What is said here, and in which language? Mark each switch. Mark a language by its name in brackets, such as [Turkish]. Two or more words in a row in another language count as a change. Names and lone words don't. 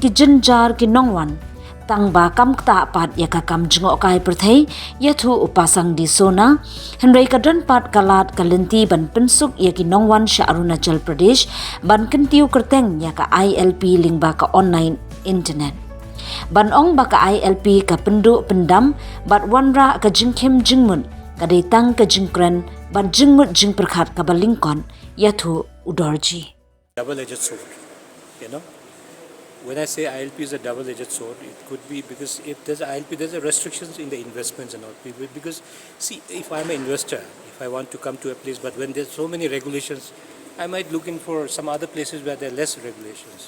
[Khasi] ki jinjar ki nongwan tang ba kam ta pat ya ka kam jingo kai perthai yathu upasang di sona henrei kadon pat kalat kalenti ban pensuk ya ki nongwan sha Arunachal Pradesh ban kentiu kerteng ya ka ILP ling ba ka [English] online internet [Khasi] ban ong ba ka ILP ka pendu pendam bat wanra ka jingkem jingmun ka detang ka jingkren ban jingmut jing perkhat ka balingkon yathu udorji [English] double-edged sword, you know. When I say ILP is a double-edged sword, it could be because if there's ILP, there's a restrictions in the investments and all. Because see, if I'm an investor, if I want to come to a place, but when there's so many regulations, I might look in for some other places where there are less regulations.